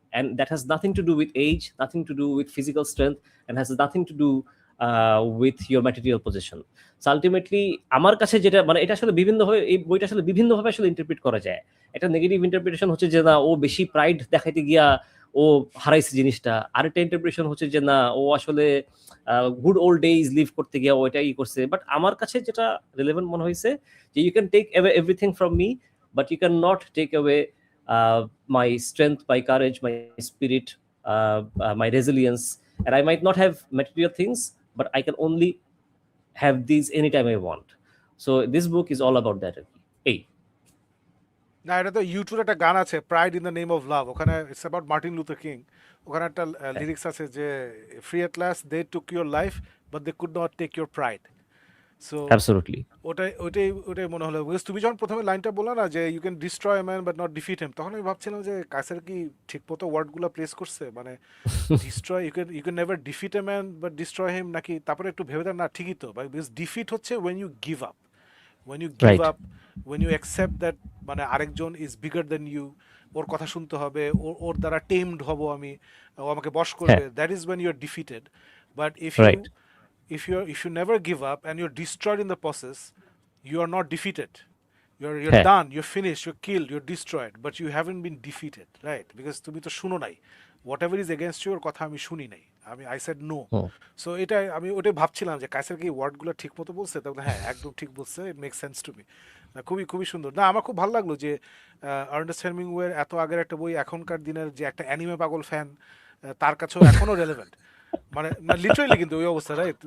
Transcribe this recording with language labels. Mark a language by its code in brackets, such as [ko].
[en] And that has nothing to do with age, nothing to do with physical strength, and has nothing to do with your material possession. So ultimately [bn] আমার কাছে যেটা, মানে এটা আসলে বিভিন্নভাবে, এই বইটা আসলে বিভিন্নভাবে আসলে ইন্টারপ্রিট করা যায়। একটা নেগেটিভ ইন্টারপ্রিটেশন হচ্ছে যে না, ও বেশি প্রাইড দেখাইতে গিয়া ও হারাইছে জিনিসটা। আরেকটা ইন্টারপ্রিটেশন হচ্ছে যে না, ও আসলে গুড ওল্ড ডেজ লিভ করতে গিয়া ওইটাই করছে। বাট আমার কাছে যেটা রিলেভেন্ট মনে হয়েছে যে [en] You can take away everything from me, but you can not take away my strength, my courage, my spirit, my resilience, and I might not have material things, but I can only have these anytime I want. So this book is all about that. Hey, [bn] না, এটা তো ইউটিউবে একটা গান আছে, pride in the name of love, ওখানে it's about Martin Luther king, ওখানে একটা লিরিক্স আছে যে [en] Free at last they took your life but they could not take your pride. So absolutely. [bn] ওটাই মনে হলো, বিকজ তুমি যখন প্রথমে লাইনটা বললা না যে [en] you can destroy man but not defeat him, [bn] তখন আমি ভাবছিলাম যে কাইসার কি ঠিক মতো ওয়ার্ডগুলো প্লেস করছে, মানে destroy, you can never defeat a man but destroy হিম, নাকি তারপরে একটু ভেবে দেন না ঠিকই তো, বিকজ ডিফিট হচ্ছে [en] When you give up, when you give Right. up, when you accept that [bn] মানে আরেকজন [en] is bigger than you, [bn] ওর কথা শুনতে হবে, ওর দ্বারা tamed হব আমি, ও আমাকে বশ করবে, [en] that is when you're defeated. But Right. if you never give up and you're destroyed in the process, you are not defeated. You're done, you're finished, you're killed, you're destroyed, but you haven't been defeated, right? Because [bn] তুমি তো শুনো নাই, [en] whatever is against you, [bn] ওর কথা আমি শুনি নাই, [en] I said no. [bn] So এটা আমি ওটাই ভাবছিলাম যে কাইসার কি ওয়ার্ডগুলো ঠিক মতো বলছে, তখন হ্যাঁ একদম ঠিক বলছে, [en] It make sense to me. [bn] খুবই খুবই সুন্দর। না, আমার খুব ভালো লাগলো যে আর্নেস্ট হেমিংওয়ের এত আগের একটা বই এখনকার দিনের যে একটা অ্যানিমে পাগল ফ্যান, তার কাছেও এখনো রেলেভেন্ট, মানে না লিটারেলি কিন্তু ওই অবস্থা, রাইট?